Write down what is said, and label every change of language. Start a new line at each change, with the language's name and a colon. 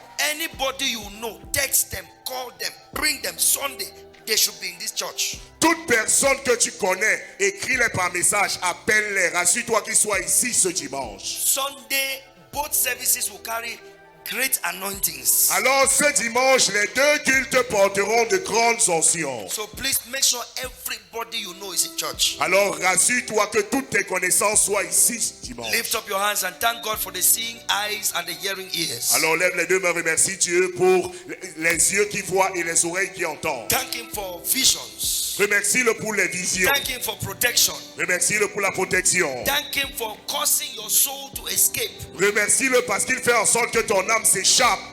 English: Anybody you know, text them, call them, bring them Sunday. They should be in this church.
French: Toute personne que tu connais, écris-les par message, appelle-les, rassure-toi qu'ils soient ici ce dimanche.
English: Sunday, both services will carry great anointings.
French: Alors ce dimanche, les deux cultes porteront de grandes onctions.
English: So please make sure everybody you know is in church.
French: Alors rassure-toi que toutes tes connaissances soient ici ce dimanche.
English: Lift up your hands and thank God for the seeing eyes and the hearing ears.
French: Alors lève les deux mains, remercie Dieu pour les yeux qui voient et les oreilles qui entendent.
English: Thank Him for visions.
French: Remercie-le pour les visions.
English: Thank Him for protection.
French: Remercie-le pour la protection.
English: Thank Him for causing your soul to escape.
French: Remercie-le parce qu'il fait en sorte que ton âme s'échappe.